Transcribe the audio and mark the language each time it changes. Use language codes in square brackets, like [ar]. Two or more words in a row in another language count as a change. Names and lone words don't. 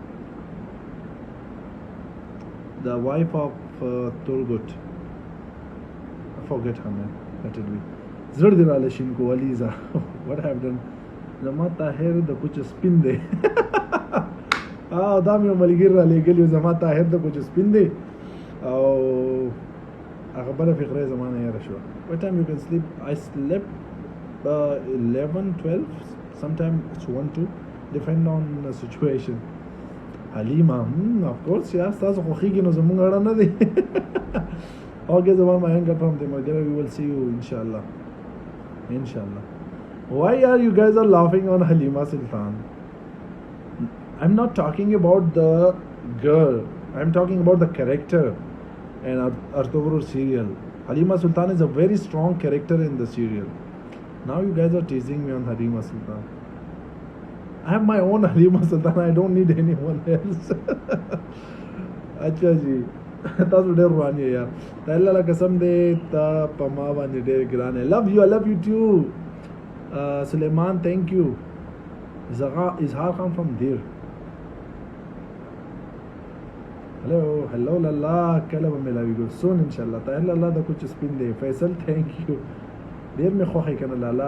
[en] the wife of Turgut I forget her name let it be Zardira Leshinko Aliza what have I done [ps] زما طاهر د کوچ سپین دی دا مې ملګری را لېږلی زما طاهر د کوچ سپین دی او هغه بله فقره زما نه یاره شوه [en] what time you can sleep I slept 11 12 sometimes it's 1 2 depend on the situation [ps] حلیمه [en] of course [ps] یا ستاسو خوښېږي نو زموږ اړه نه دی اوکې زما مهنګه فهم دی ملګری [en] we will see you inshallah Why are you guys are laughing on Halima Sultan? I'm not talking about the girl. I'm talking about the character in Artogrul serial. Halima Sultan is a very strong character in the serial. Now you guys are teasing me on Halima Sultan. I have my own Halima Sultan. I don't need anyone else. [ur] اچھا جی. [ps] تاسو ډېر روان یې یار د الله له قسم دی تا په ما باندې ډېر ګران یې [en] I love you too Suleiman thank you Izhar Khan from Dir [ps] hello Lala کله به ملاویږو soon inshallah طاهر لالا د کوچ سپین دی فیصل [en] thank you [ps] ډېر مې خوښې کنه لالا